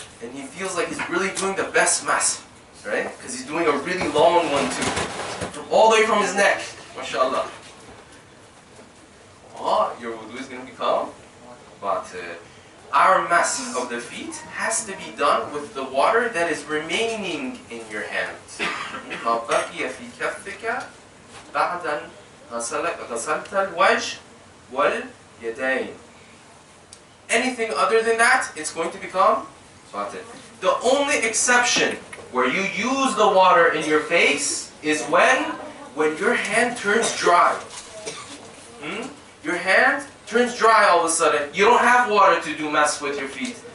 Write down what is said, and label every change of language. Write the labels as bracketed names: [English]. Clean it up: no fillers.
[English] And he feels like he's really doing the best mask, right? Because he's doing a really long one too. All the way from his neck. MashaAllah. Oh, your wudu is going to become batil. Our mask of the feet has to be done with the water that is remaining in your hand. [Arabic] ما بقي في كفك بعد أن غسلت الوجه واليدين. [English] Anything other than that, it's going to become batil. The only exception where you use the water in your face is when your hand turns dry. Your hand turns dry all of a sudden. You don't have water to do mask with your feet.